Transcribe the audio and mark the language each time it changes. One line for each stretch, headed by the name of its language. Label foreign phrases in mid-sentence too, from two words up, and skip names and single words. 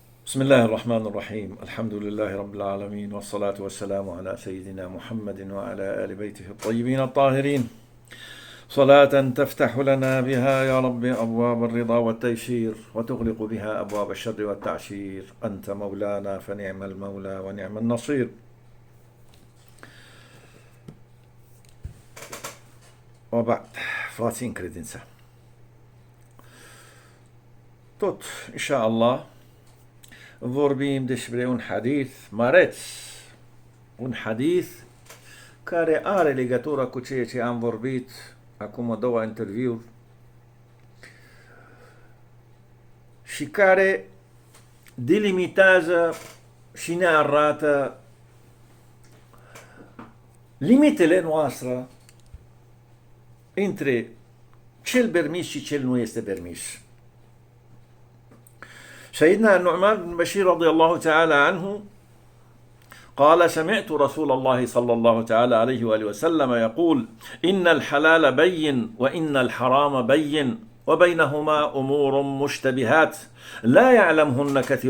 Arabic: بسم الله الرحمن الرحيم الحمد لله رب العالمين والصلاة والسلام على سيدنا محمد وعلى آل بيته الطيبين الطاهرين صلاة تفتح لنا بها يا رب أبواب الرضا والتيسير وتغلق بها أبواب الشر والتعسير أنت مولانا فنعم المولى ونعم النصير. وبعد فاتين credința.
Romanian: Tot, inșaallah, vorbim despre un hadith mareț, un hadith care are legătură cu ceea ce am vorbit acum două interviuri și care delimitează și ne arată limitele noastre între cel permis și cel nu este permis.
Arabic: سيدنا النعمان بن بشير رضي الله تعالى عنه قال: سمعت رسول الله صلى الله تعالى عليه وآله وسلم يقول: إن الحلال بين وإن الحرام بين وبينهما أمور مشتبهات لا يعلمهن